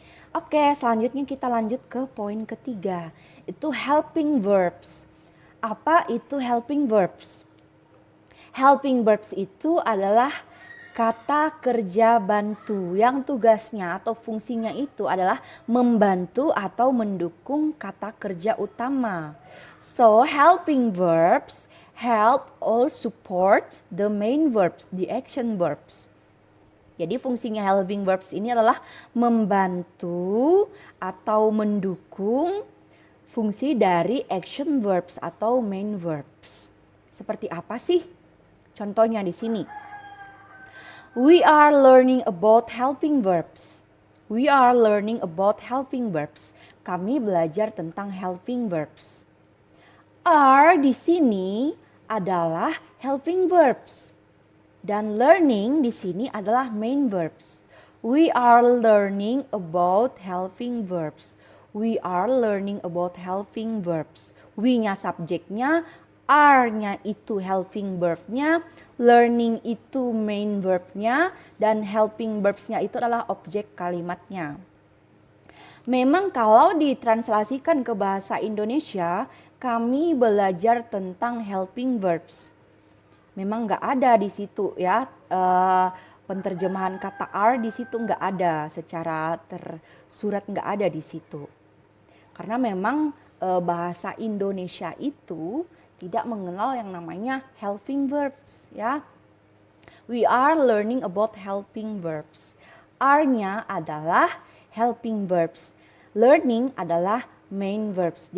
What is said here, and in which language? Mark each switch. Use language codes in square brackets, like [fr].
[id] Oke, selanjutnya kita lanjut ke poin ketiga, itu helping verbs. Apa itu helping verbs? Helping verbs itu adalah kata kerja bantu yang tugasnya atau fungsinya itu adalah membantu atau mendukung kata kerja utama. [en] So, helping verbs help or support the main verbs, the action verbs. [id] Jadi fungsinya helping verbs ini adalah membantu atau mendukung fungsi dari action verbs atau main verbs. Seperti apa sih? Contohnya di sini. [en] We are learning about helping verbs. We are learning about helping verbs. [id] Kami belajar tentang helping verbs. Are di sini adalah helping verbs. Dan learning di sini adalah main verbs. [en] We are learning about helping verbs. We are learning about helping verbs. [id] We-nya subjeknya, are-nya itu helping verb-nya, learning itu main verb-nya, dan helping verbs-nya itu adalah objek kalimatnya. Memang kalau ditranslasikan ke bahasa Indonesia, kami belajar tentang helping verbs. Memang nggak ada di situ ya, penterjemahan kata are di situ nggak ada, secara tersurat nggak ada di situ. Karena memang bahasa Indonesia itu tidak mengenal yang namanya helping verbs ya. [en] We are learning about helping verbs. [id] Are-nya adalah helping verbs. Learning adalah main verbs.